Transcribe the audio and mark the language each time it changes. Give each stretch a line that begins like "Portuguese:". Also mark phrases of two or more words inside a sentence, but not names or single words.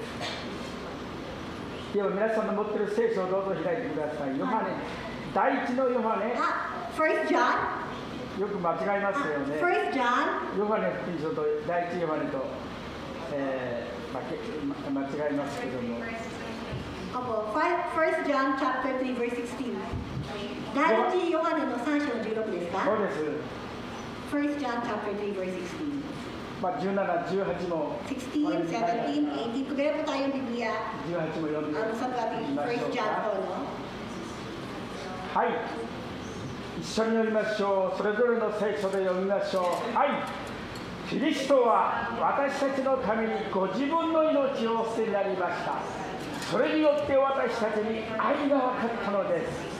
Japanese: では皆さんの持っている聖書をどうぞ開いてください。ヨハネ、第1のヨハネ。
English: 1 John。よ
Japanese: く間違いますよね。
English: 1 John。
Japanese: ヨハネ福音書と第1ヨハネと、間違いますけども。
English: 1 John chapter 3 verse 16。
Japanese: 第一ヨハネの3章の16ですか？そうです。
English: 1 John chapter 3 verse 16。
Japanese: 17、18も。
English: 16, 17, 18.
Filipino: Kagaya po tayong Biblia.
Japanese: 18も読んでみましょうか。
Filipino: 1 John po, no?
Japanese: はい。一緒に読みましょう。それぞれの聖書で読みましょう。はい。キリストは私たちのためにご自分の命をお捨てになりました。それによって私たちに愛が分かったのです。